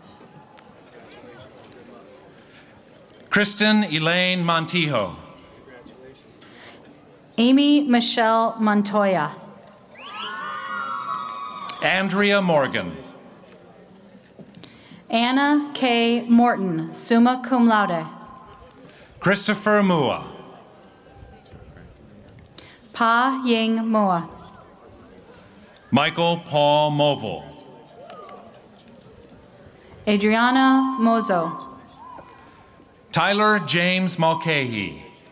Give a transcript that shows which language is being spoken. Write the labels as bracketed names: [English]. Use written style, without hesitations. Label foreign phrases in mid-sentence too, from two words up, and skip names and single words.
[English] Kristen Elaine Montijo. Amy Michelle Montoya. Andrea Morgan. Anna K. Morton, [Latin] summa cum laude. [English] Christopher Mua. Pa Ying Moa. Michael Paul Movil. Adriana Mozo. Tyler James Mulcahy.